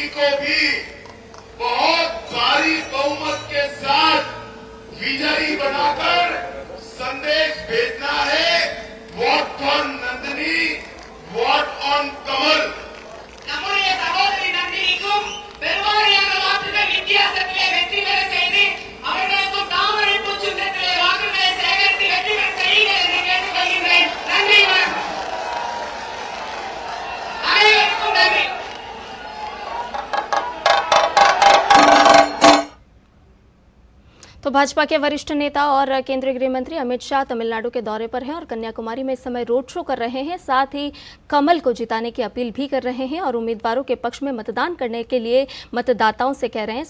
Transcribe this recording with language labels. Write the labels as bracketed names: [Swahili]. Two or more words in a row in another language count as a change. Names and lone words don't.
[Hindi] भी बहुत भारी बहुमत के साथ विजयी बनाकर संदेश भेजना है, [English] vote on Nandini, vote on Kamal. [Tamil] நம்முடைய சகோதரி நந்தினிக்கும் பெருவாரியான வாக்குகள் வித்தியாசத்திலே வெற்றி பெற செய்து அவர்களுக்கும் தாமரை பூச்சின்றத்திலே வாக்குகளை சேகரித்து வெற்றி பெற செய்யுங்கள் என்று கேட்டுக்கொள்கின்றேன். நன்றி, வணக்கம். அனைவருக்கும் நன்றி. [Hindi] तो भाजपा के वरिष्ठ नेता और केंद्रीय गृह मंत्री अमित शाह तमिलनाडु के दौरे पर हैं और कन्याकुमारी में इस समय [English] road show [Hindi] कर रहे हैं। साथ ही कमल को जिताने की अपील भी कर रहे हैं और उम्मीदवारों के पक्ष में मतदान करने के लिए मतदाताओं से कह रहे हैं।